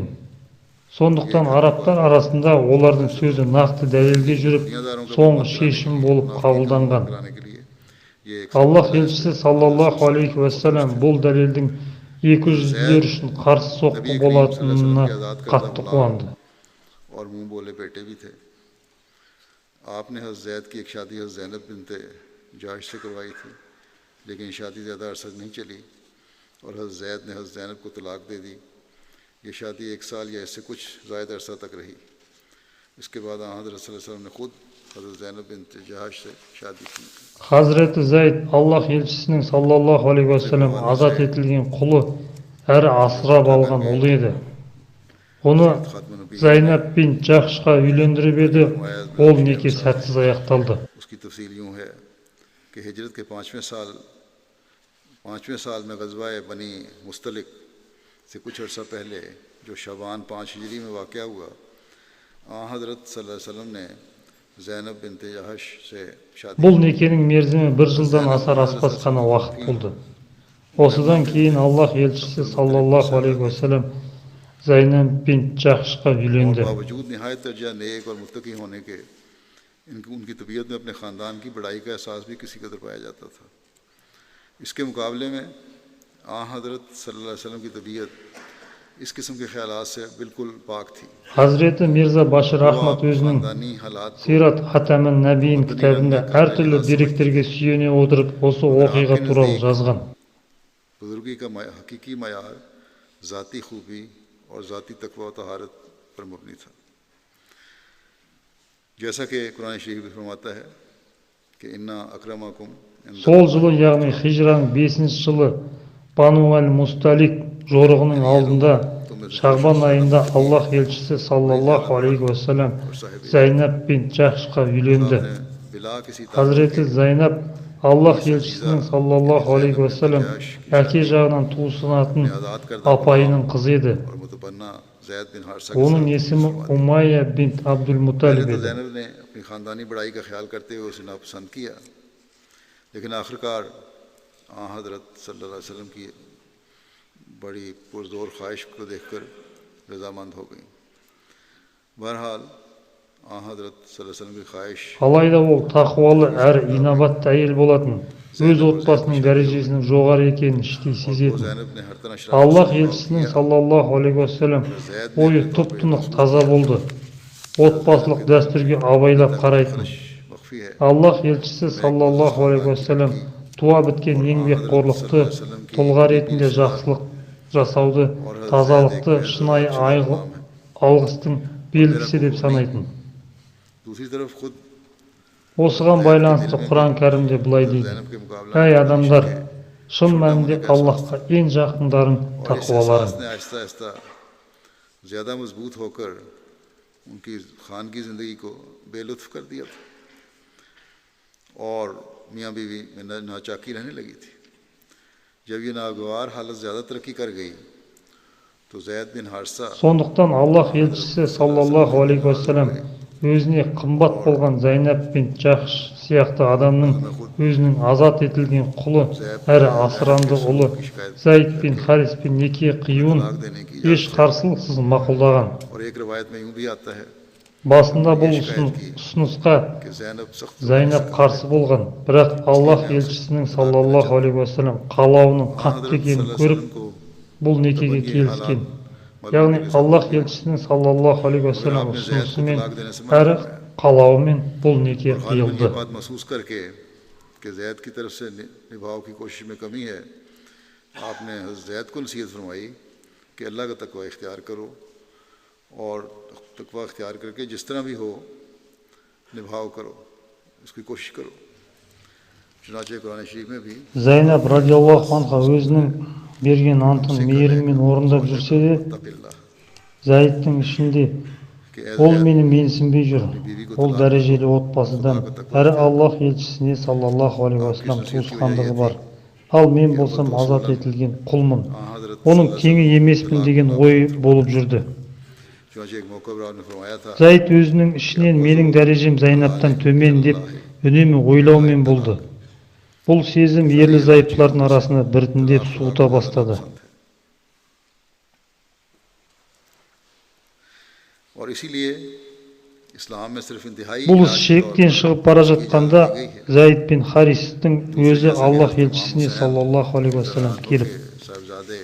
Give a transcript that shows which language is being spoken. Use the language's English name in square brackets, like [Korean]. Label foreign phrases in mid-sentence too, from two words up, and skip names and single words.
[Kazakh] Сондықтан арабтар арасында олардың сөзі нақты дәлелге жүріп, соңғы шешім болып қабылданған. Аллах елшісі [Arabic] صلى الله عليه وسلم [Kazakh] бұл дәлелдің екі жүзділер үшін қарсы соққы болатынына қатты қуанды. [Urdu] آپ نے حضرت زید کی ایک شادی حضرت زینب بنت جحش سے کروائی تھی، لیکن شادی زیادہ عرصہ نہیں چلی اور حضرت زید نے حضرت زینب کو طلاق دے دی. یہ شادی 1 سال یا اس سے کچھ زائد عرصہ تک رہی. اس کے بعد حضرت [Arabic] صلى الله عليه وسلم [Urdu] نے خود حضرت زینب بنت جحش سے شادی کی. [Kazakh] Hazreti Zayd, Аллах елшісінің [Arabic] صلى الله عليه وسلم [Kazakh] азат етілген құлы әрі асырап алған ұлы еді. Оны Зайнаб бин Джахшқа үйлендіріп еді, ол неке сәтсіз аяқталды. [Urdu] اس کی تفصیل یوں ہے کہ ہجرت کے 5ویں سال میں غزوہ بنی مصطلق سے کچھ عرصہ پہلے جو شعبان 5 ہجری میں واقعہ ہوا، حضرت [Arabic] صلى الله عليه وسلم [Urdu] نے زینب بنت جحش سے شادی. [Kazakh] Бұл некенің мерзімі 1 жылдан асар аспас қана уақыт болды. Осыдан кейін Аллах елшісі [Arabic] صلى الله عليه وسلم [Kazakh] Зайнаб бин Джахшқа үйленді. [Urdu] باوجود نہایت درجہ نیک اور متقی ہونے کے ان کی طبیعت میں اپنے خاندان کی بڑائی کا احساس بھی کسی قدر پایا جاتا تھا. اس کے مقابلے میں حضرت [Arabic] صلى الله عليه وسلم [Urdu] کی طبیعت اس قسم کے خیالات سے بالکل پاک تھی. [Kazakh] Hazreti Mirza Bashir Ahmad өзінің Сират Хатамын Нәбиин кітабында әртүрлі деректерге сүйене отырып осы оқиға туралы жазған. [Urdu] بزرگی کا حقیقی معیار ذاتی خوبی اور ذاتی تقویٰ و طہارت پر مبنی تھا. جیسا کہ قرآن شریف میں فرماتا ہے کہ [Arabic] إن أكرمكم. [Kazakh] Сол жылы, яғни хижраның 5-ші жылы Бану әл-Мусталик жорығының алдында Шағбан айында Аллах елшісі [Arabic] صلى الله عليه وسلم [Kazakh] Зайнаб бин Джахшқа үйленді. Hazreti Зайнаб Аллах елшісінің [Arabic] صلى الله عليه وسلم [Kazakh] әке жағынан туысынатын апайының қызы еді. Оның есімі Умайя бинт Абдул-Муталиб еді. [Urdu] لیکن آخرکار حضرت [Arabic] صلى الله عليه وسلم [Urdu] کی بڑی پرزور خواہش کو دیکھ کر رضامند ہو گئی. بہرحال حضرت [Arabic] صلى الله عليه وسلم [Urdu] کی خواہش. [Kazakh] Алайда ол тақуалы әрі инабатты әйел болатын, өз отбасының дәрежесінің жоғары екенін іштей сезетін. Аллах елшісінің [Arabic] صلى الله عليه وسلم [Kazakh] ойы тұп-тұнық таза болды. Отбасылық дәстүрге абайлап қарайтын. Аллах елшісі [Arabic] صلى الله عليه وسلم [Kazakh] туа біткен еңбекқорлықты, тұлға ретінде жақсылық жасауды, тазалықты шынайы алғыстың белгісі деп санайтын. Осыған байланысты Құран кәрімде былай дейді: Әй адамдар, шын мәнінде Аллахқа ең жақындарың тақуаларың. [Urdu] زیادہ مضبوط ہو کر ان کی خانگی زندگی کو بےلطف کر دیا تھا اور میاں بیوی میں ناچاقی رہنے لگی تھی. جب یہ ناگوار حالت زیادہ ترقی کر گئی تو زید بن حارثہ. [Kazakh] Сондықтан Аллах елшісі [Arabic] صلى الله عليه وسلم [Kazakh] өзіне қымбат болған Зайнаб бин Джахш сияқты адамның өзінің азат етілген құлы әрі асыранды ұлы Зайд бин Харис бин неке қиюын еш қарсылықсыз мақұлдаған. Басында бұл ұсынысқа Зайнаб қарсы болған, бірақ Аллах елшісінің [Arabic] صلى الله عليه وسلم [Kazakh] қалауының қатты екенін көріп, бұл некеге келіскен. Яғни Аллах елшісінің [Arabic] صلى الله عليه وسلم [Kazakh] ұсынысымен әрі қалауымен бұл неке қиылды. [Urdu] آپ نے زید کو نصیحت فرمائی کہ اللہ کا تقویٰ اختیار کرو اور تقویٰ اختیار کر کے جس طرح بھی ہو نبھاؤ کرو، اس کی کوشش کرو. چنانچہ قرآن شریف میں بھی [Kazakh] Зайнап [Arabic] رضي الله عنها [Kazakh] өзінің берген антын мейіріммен орындап жүрсе де, [Arabic] تق الله [Kazakh] Зайдтың ішінде [Urdu] کہ اے [Kazakh] ол [Urdu] ज़ैद, [Kazakh] мені менсінбей жүр. Ол дәрежелі отбасыдан, әрі Аллах елшісіне [Arabic] صلى الله عليه وسلم [Kazakh] туысқандығы бар. Ал мен болсам азат етілген құлмын. Оның теңі емеспін деген ой болып жүрді. [Urdu] چنانچہ ایک موقع پر آپ نے فرمایا تھا [Kazakh] Зайд өзінің ішінен менің дәрежем Зайнаптан төмен деп үнемі ойлаумен болды. Бұл сезім ерлі зайыптылардың арасында біртіндеп суыта бастады. [Urdu] اور اسی لیے اسلام میں صرف انتہائی [Kazakh] Бұл іс шектен шығып бара жатқанда Зайд бин Харистің өзі Аллах елшісіне [Arabic] صلى الله عليه وسلم [Kazakh] келіп, [Urdu] साहबजादे